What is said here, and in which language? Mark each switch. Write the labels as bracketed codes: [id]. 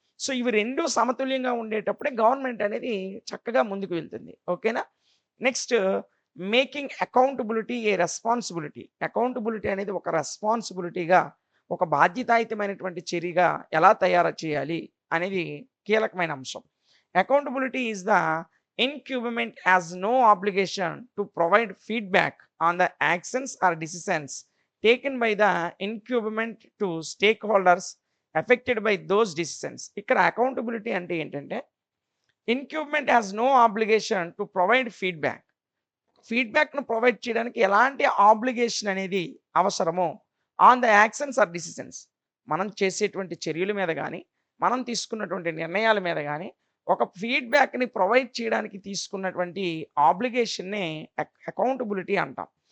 [te] So, ఇవి 2 సమతుల్యంగా ఉండేటప్పుడే government అనేది చక్కగా ముందుకు వెళ్తుంది. ఓకేనా? [en] Next making accountability a responsibility. [te] అకౌంటబిలిటీ అనేది ఒక రెస్పాన్సిబిలిటీగా, ఒక బాధ్యతాయుతమైనటువంటి చర్యగా ఎలా తయారు చేయాలి అనేది కీలకమైన అంశం. [en] Accountability is the incumbent has no obligation to provide feedback on the actions or decisions taken by the incumbent to stakeholders affected by those decisions. [te] ఇక్కడ అకౌంటబిలిటీ అంటే ఏంటంటే [en] Incumbent has no obligation to provide feedback. [te] ఫీడ్బ్యాక్ను provide చేయడానికి ఎలాంటి obligation అనేది అవసరమో [en] On the actions or decisions. [te] మనం చేసేటువంటి చర్యల మీద కానీ, మనం తీసుకున్నటువంటి నిర్ణయాల మీద కానీ ఒక ఫీడ్బ్యాక్‌ని ప్రొవైడ్ చేయడానికి తీసుకున్నటువంటి ఆబ్లిగేషన్‌నే అకౌంటబిలిటీ అంటాం.